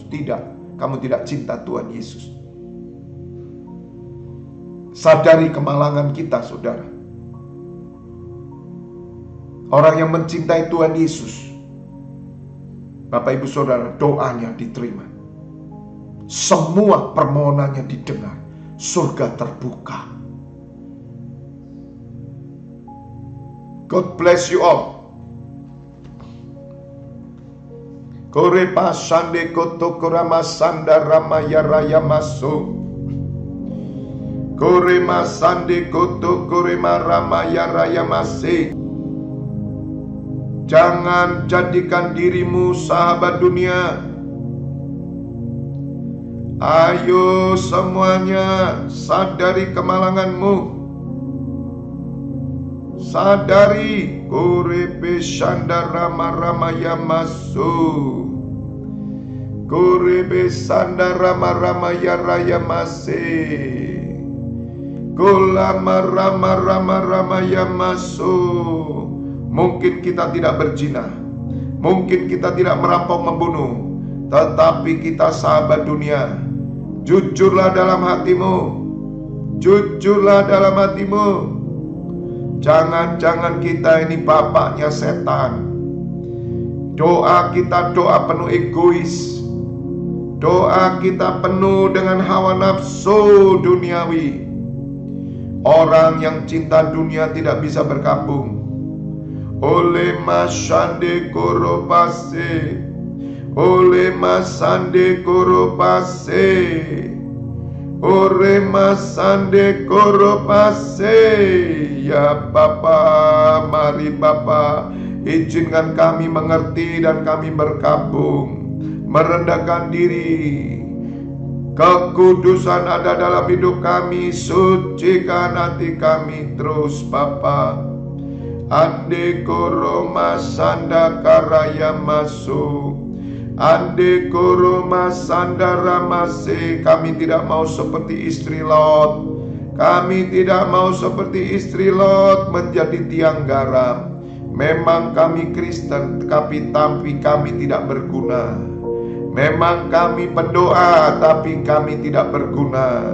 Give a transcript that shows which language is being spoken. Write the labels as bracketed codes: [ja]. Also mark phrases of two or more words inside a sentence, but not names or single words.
[id] Tidak, kamu tidak cinta Tuhan Yesus. Sadari kemalangan kita, saudara. Orang yang mencintai Tuhan Yesus, Bapak Ibu Saudara, doanya diterima. Semua permohonannya didengar. Surga terbuka. [en] God bless you all. Kore pasande koto korama sanda ramaya raya maso. Kore masande koto kore maramaya raya mase. [id] Jangan jadikan dirimu sahabat dunia. Ayo semuanya, sadari kemalanganmu. Sadari, Korepe Shandara Maramaya Masu. Korepe Sandara Maramaya Raya Mase. Kola Marama Rama Ramaya Masu. Mungkin kita tidak berzina, mungkin kita tidak merampok membunuh, tetapi kita sahabat dunia. Jujurlah dalam hatimu. Jujurlah dalam hatimu. Jangan-jangan kita ini bapaknya setan. Doa kita doa penuh egois. Doa kita penuh dengan hawa nafsu duniawi. Orang yang cinta dunia tidak bisa berkabung. Oleh masande koropase, oleh masande koropase, ore masande koropase. Ya Bapa, mari Bapa, izinkan kami mengerti dan kami berkabung, merendahkan diri. Kekudusan ada dalam hidup kami, sucikan hati kami terus Bapa. Ande koroma sanda karaya masu. Ande koroma sanda ramase. Kami tidak mau seperti istri Lot. Kami tidak mau seperti istri Lot menjadi tiang garam. Memang kami Kristen, tapi kami tidak berguna. Memang kami pendoa, tapi kami tidak berguna.